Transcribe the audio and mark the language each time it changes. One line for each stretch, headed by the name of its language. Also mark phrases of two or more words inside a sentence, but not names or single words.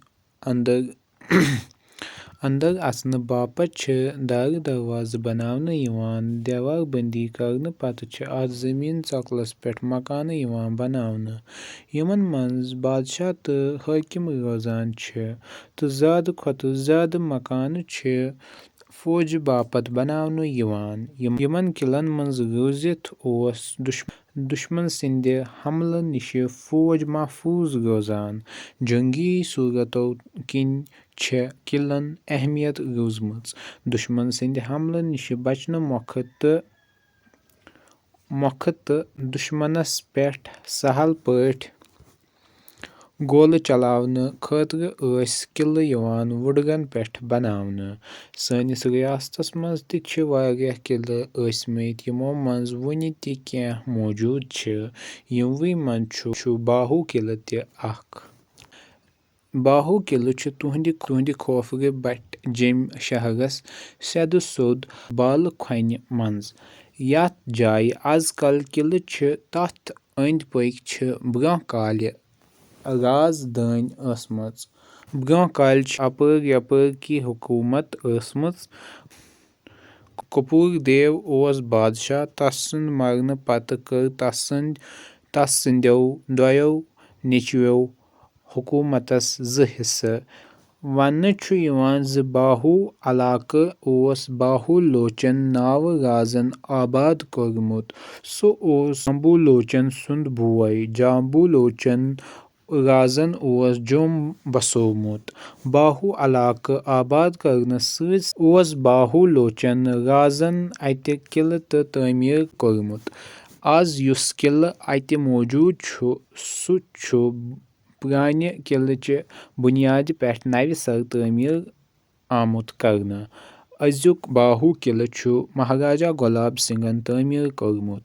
Kashmiri: अंदर अचन बापत छ दार दरवाज बनावने यवान देवार बंदी करने पत छ अत जमीन चौकलस पेट मकान यवान बनावने यमन मंज बादशाह तो हाकिम रोजान छ तो ज़्यादा खतर ज़्यादा मकान छ फौज बापत बनावने यवान। यमन किलन मंज रोजित ओस दुश्मन सिंध हमले निश फौज महफूज रोजान। जंगी सूरतों किन छ किलन अहमियत रोजमच दुश्मन सिंध हमले निश बचन मौख तो दुश्मनस पेठ सहल पठ गोल चलावने खतर किले यवान वुडगन पेठ बनावने। सानिस रियासतस मज ते छ वारियाह किले असमित यमो मंज वुनि ते केह मौजूद छ यमवि मंज छु बाहु किले ते अख। बाहु किले छु तुहंदि खोफर बट जेम शहरस सेद सोद बाल खन मंज यथ जाय आजकल किले छ तथ अंद पक छ ब्रोह काल राज दान असमच। ब्रोह काल छ अपर यपर की हुकूमत असमच। कपूर देव ओस बादशाह तसंद मरने पत कर तस सिंधो दोयो नेचवो हुकूमतस ज हिस्से। वन्ने छु यवान ज बाहु इलाक ओस बाहु लोचन नाव राजन आबाद कोरमुत सो ओस जाम्बू लोचन सुंद बोय जाम्बू लोचन राजन ओस जोम बसोमुत। बाहु इलाक आबाद करने सज ओस बाहु लोचन राजन अत किले तो तामीर कोरमुत। आज युस किले अत मौजूद छु सु छु प्राने किले च बुनियाद पेठ नव सर तामीर आमुत करने। अजुक बाहु किले छु महाराजा गुलाब सिंहन तामीर कोरमुत।